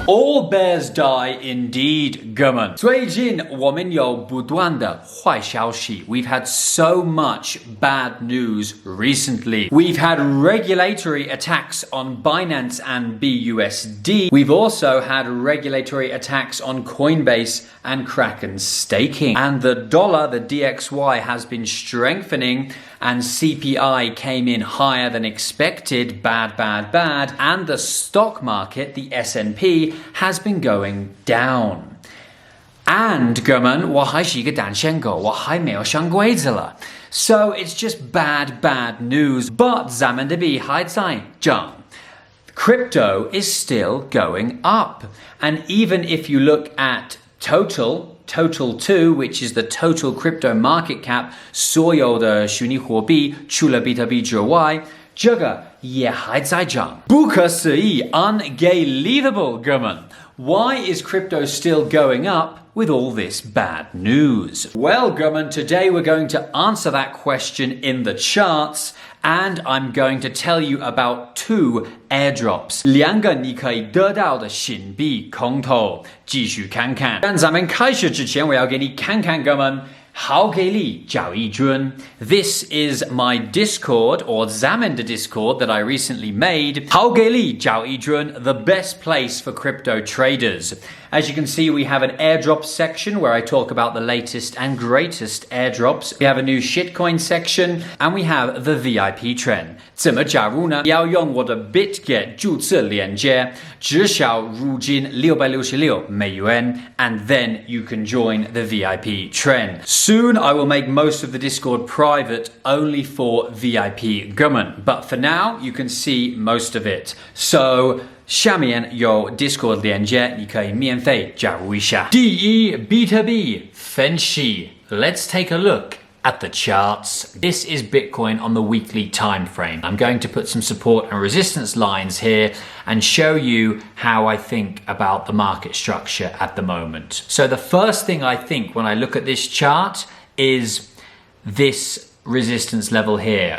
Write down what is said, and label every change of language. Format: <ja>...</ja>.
<en>All bears die indeed, 哥们.</en> <zh>最近我们有不断的坏消息.</zh> <en>We've had so much bad news recently. We've had regulatory attacks on Binance and BUSD. We've also had regulatory attacks on Coinbase and Kraken staking. And the dollar, the DXY, has been strengthening, and CPI came in higher than expected. Bad. And the stock market, the S&P, has been going down.</en> <zh>And 哥们，我还是一个单身狗，我还没有上柜子了。</zh> <en>So it's just bad news. But</en> <zh>咱们的币还在涨。</zh> <en>Crypto is still going up. And even if you look at total 2, which is the total crypto market cap,</en> <zh>所有的虚拟货币除了比特币之外，这个也还在涨。不可思议</zh> <en>unbelievable</en> <zh>哥们。</zh> <en>Why is crypto still going up with all this bad news? Well, 哥们, today we're going to answer that question in the charts, and I'm going to tell you about 2 airdrops.</en> <zh>2个你可以得到的新币空投，继续看看。但咱们开始之前，我要给你看看，哥们。郝给力交易君.</zh> <en>This is my Discord, or</en> <zh>咱们的</zh> <en>Discord, that I recently made. 郝给力交易君, the best place for crypto traders. As you can see, we have an airdrop section where I talk about the latest and greatest airdrops. We have a new shitcoin section, and we have the VIP trend.</en> <zh>怎么加入呢？要用我的 BitGet 注册链接，只需要入金$666,</zh> <en>and then you can join the VIP trend. Soon, I will make most of the Discord private only for VIP 哥们, but for now, you can see most of it. So,</en> <zh>下面有 Discord 链接，你可以免费加入一下。第一，比特币分析。</zh> <en>Let's take a look at the charts. This is Bitcoin on the weekly time frame. I'm going to put some support and resistance lines here and show you how I think about the market structure at the moment. So the first thing I think when I look at this chart is this resistance level here.</en>